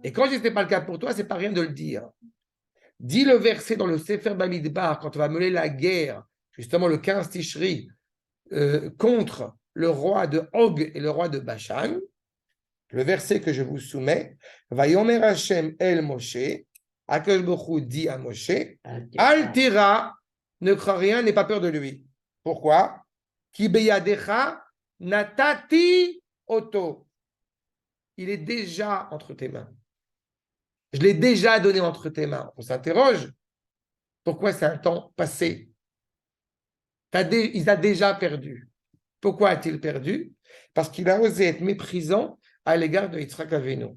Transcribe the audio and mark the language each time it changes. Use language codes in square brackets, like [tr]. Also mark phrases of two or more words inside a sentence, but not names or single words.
[fr] Et quand je dis que ce n'est pas le cas pour toi, ce n'est pas rien de le dire. Dis le verset dans le Sefer Bamidbar, quand on va mener la guerre, justement le 15 Tishri, contre le roi de Og et le roi de Bashan, le verset que je vous soumets, [he] ויאמר השם אל משה, הקדוש ברוך הוא [fr] dit à Moshe, Altira, ne crains rien, n'aie pas peur de lui. Pourquoi? [he] כי בידך נתתי אותו. [fr] Il est déjà entre tes mains. Je l'ai déjà donné entre tes mains. On s'interroge. Pourquoi c'est un temps passé? Il a déjà perdu. Pourquoi a-t-il perdu? Parce qu'il a osé être méprisant à l'égard de Yitzhak Avinu.